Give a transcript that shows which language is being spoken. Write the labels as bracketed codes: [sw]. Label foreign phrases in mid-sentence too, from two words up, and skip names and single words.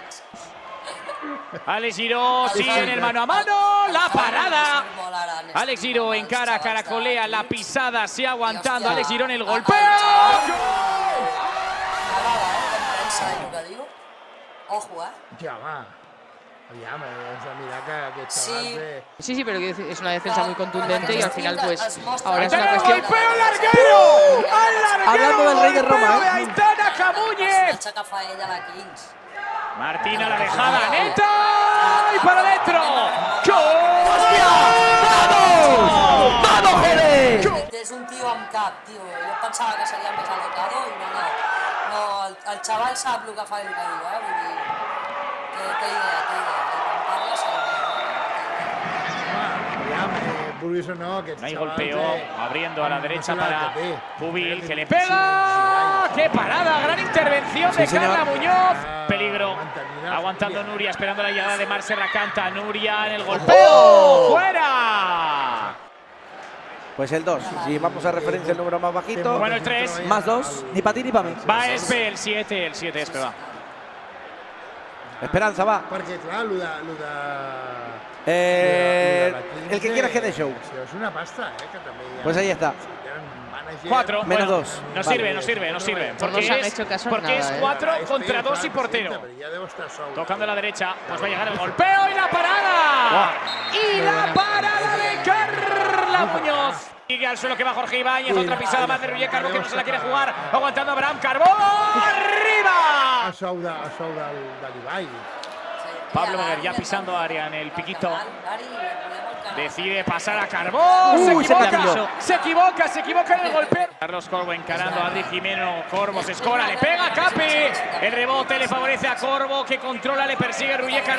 [es] Alex Giró sigue en el mano a mano, la parada. Alex Giró encara, caracolea, la pisada, se aguantando. Alex Giró en el golpeo. Ojo, [ca] Ja, va. Aviam, has de mirar que aquests xavals... [es] Sí, pero es una defensa muy contundente y al final pues ahora es ¡Aitana una el cuestión... golpeo, al larguero! ¡Al larguero! Hablando del rey de Roma, golpeo de Aitana Camuñez. [ca] que fa ella la Kings. [es] Martina la dejada, neta. ¡Y para adentro! ¡Hostia! ¡Vamos! ¡Vamos, Jerez! [ca] És un tio amb cap, tio. Jo pensava que seria més alocado i no. No, el xaval sap el que fa i el que diu, Vull dir, que té idea. I quan parla Vulguis o no, aquests [es] No hay [ca] xavals... [es] golpeo, abriendo a la derecha no se la para [ca] té. [es] Pubil, que le pega. ¡Qué parada! Gran intervención de Carla Muñoz. Peligro. Aguantando Nuria, esperando la llegada de Marc Serracanta. Nuria en el golpeo. ¡Fuera! Pues el 2. Si vamos a referencia el número más bajito. Bueno, el 3. Más 2. Ni para ti ni para mí. Va Espe, el 7. El 7 Espe va. Esperanza va. [ca] Perquè, clar, lo de [es] El que quiera que dé show. [ca] és una pasta, que també hi ha... [es] Pues ahí está. 4. Menos bueno, 2. No Vale. sirve. Pues no se han hecho caso en Porque nada, es 4 contra 2 y portero. Tocando a la derecha, pues va a llegar el golpeo y la parada. Y la parada de Carla Muñoz. Sigue al suelo que va Jorge Ibáñez, otra pisada más de Ruller Carbó que no se la quiere jugar. Aguantando a Abraham Carbó. ¡Arriba! [ca] A sou de l'Ibai. [es] Pablo Beguer ya pisando área en el piquito. Decide pasar a Carbó. Se equivoca en el golpe. Carlos Corvo encarando a Adri Jimeno. Corvo se escola, le pega Capi. El rebote le favorece a Corvo que controla, le persigue Ruller Carbó.